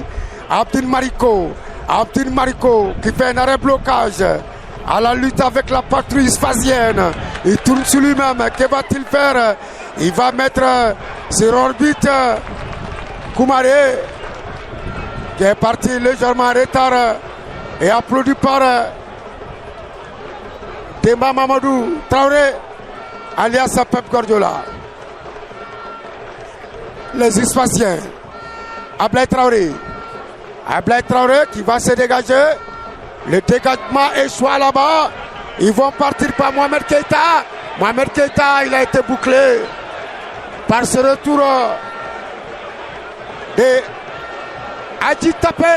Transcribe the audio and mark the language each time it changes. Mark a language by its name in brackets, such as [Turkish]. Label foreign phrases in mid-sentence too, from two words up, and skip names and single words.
[French] Abdin Mariko qui fait un arrêt blocage à la lutte avec la patrouille sphasienne. Il tourne sur lui-même. Que va-t-il faire? Il va mettre sur orbite Koumaré qui est parti légèrement en retard et applaudi par Demba Mamadou Traoré, alias Pep Guardiola. Les Ispaciens. Ablaye Traoré qui va se dégager. Le dégagement échoue là-bas. Ils vont partir par Mohamed Keita. Mohamed Keita, il a été bouclé par ce retour de Adji Tapé.